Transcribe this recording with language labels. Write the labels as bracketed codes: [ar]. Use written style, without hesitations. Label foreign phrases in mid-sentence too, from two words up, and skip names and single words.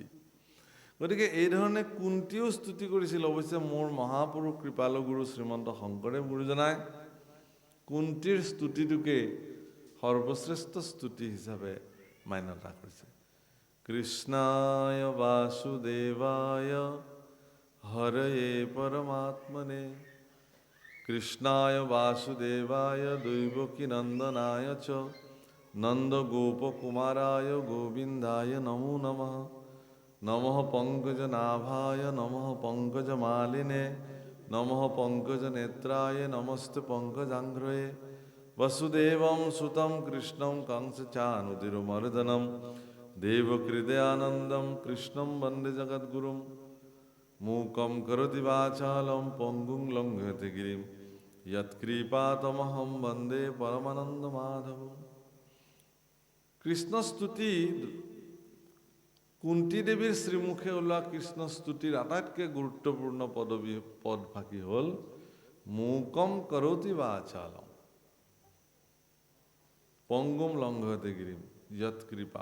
[as] গতিকে এই ধৰণে কুন্তীও স্তুতি কৰিছিল। অৱশ্যে মোৰ মহাপুৰুষ কৃপালু গুৰু শ্ৰীমন্ত শংকৰদেৱ গুৰুজনাই কুন্তীৰ স্তুতিটোকে সৰ্বশ্ৰেষ্ঠ স্তুতি হিচাপে মান্যতা কৰিছে। [sa] কৃষ্ণায় বাসুদেৱায় हरये परमात्मने कृष्णाय वासुदेवाय दैवकीनन्दनाय च नन्दगोपकुमाराय गोविन्दाय नमो नमः। नमः पंकजनाभाय नमः पंकजमालिने नमः पंकजनेत्राय नमस्ते पंकजांघ्रये। वसुदेवं सुतं कृष्णं कंसचाणूरमर्दनं देवकृदयानन्दं कृष्णं वन्दे जगद्गुरुं। मूकं करोति वाचालं पङ्गुं लङ्घयते गिरिं यत्कृपातमहं वन्दे परमानन्दमाधवम्। [as] কৃষ্ণ স্তুতি কুন্তি দেৱীৰ শ্ৰীমুখে ওলোৱা কৃষ্ণ স্তুতিৰ আটাইতকৈ গুৰুত্বপূৰ্ণ পদভাগী হ'ল [sa] মূকম কৰতি বাচালম পংগুম লংঘয়তে গিৰিম যৎ কৃপা।